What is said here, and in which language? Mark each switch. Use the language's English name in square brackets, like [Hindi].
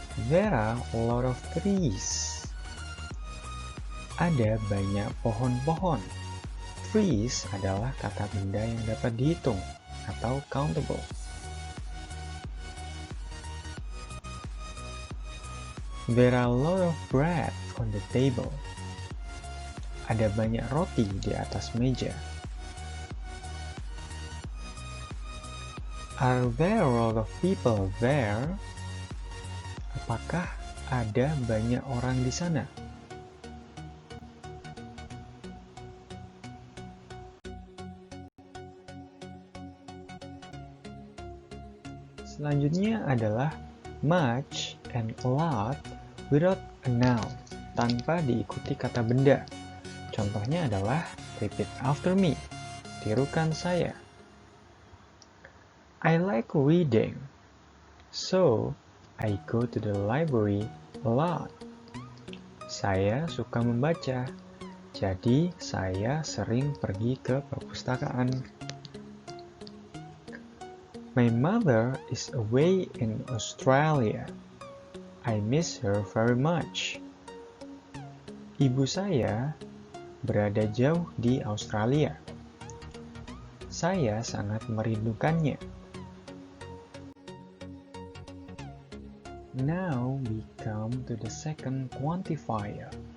[English] There are a lot of trees. [Indonesian] Ada banyak pohon-pohon. Trees adalah kata benda yang dapat dihitung atau countable. [English] There are a lot of bread on the table. [Indonesian] Ada banyak roti di atas meja. [English] Are there a lot of people there? [Indonesian] Apakah ada banyak orang di sana? Selanjutnya adalah [English] much and a lot without a noun, [Indonesian] tanpa diikuti kata benda. Contohnya adalah [English] repeat after me, [Indonesian] tirukan saya. [English] I like reading, so I go to the library a lot. [Indonesian] Saya suka membaca, jadi saya sering pergi ke perpustakaan. [English] My mother is away in Australia. I miss her very much. [Indonesian] Ibu saya berada jauh di Australia. Saya sangat merindukannya. [English] Now we come to the second quantifier,